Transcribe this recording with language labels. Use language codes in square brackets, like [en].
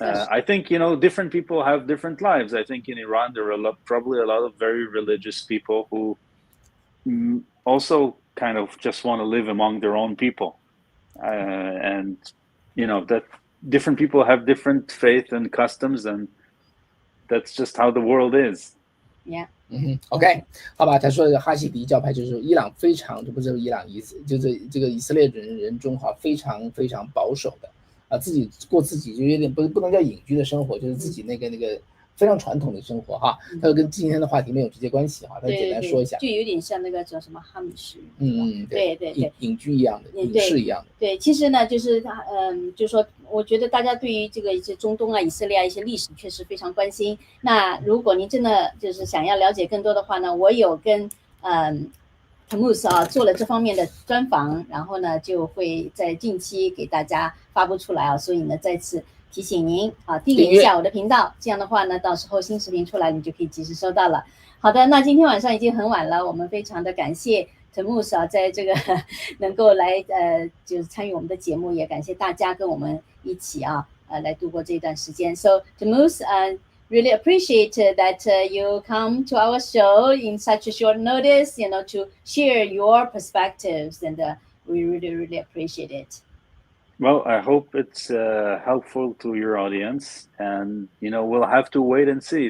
[en] I think, different people have different lives. I think in Iran, there are probably a lot of very religious people who also kind of just want to live among their own people. And, that different people have different faith and customs, and that's just how the world is. Yeah. [zh] OK， 好吧，他说的哈西迪教派就是伊朗非常，不是伊朗就是这个以色列人中非常非常保守的自己过自己就有点不能叫隐居的生活，就是自己那个非常传统的生活哈。它跟今天的话题没有直接关系哈，他简单说一下，就有点像那个叫什么哈姆什，对，隐居一样的，隐士一样的。对，其实呢，就是就是说，我觉得大家对于这个一些中东啊、以色列一些历史确实非常关心。那如果您真的就是想要了解更多的话呢，我有跟Tamuz 做了这方面的专访，然后呢就会在近期给大家发布出来所以呢再次提醒您订阅一下我的频道，这样的话呢到时候新视频出来你就可以及时收到了。好的，那今天晚上已经很晚了，我们非常的感谢Tamuz 在这个能够来就是参与我们的节目，也感谢大家跟我们一起来度过这段时间。 [en] So Tamuz, really appreciate that you come to our show in such a short notice, to share your perspectives, and we really, really appreciate it. Well, I hope it's helpful to your audience, and we'll have to wait and see.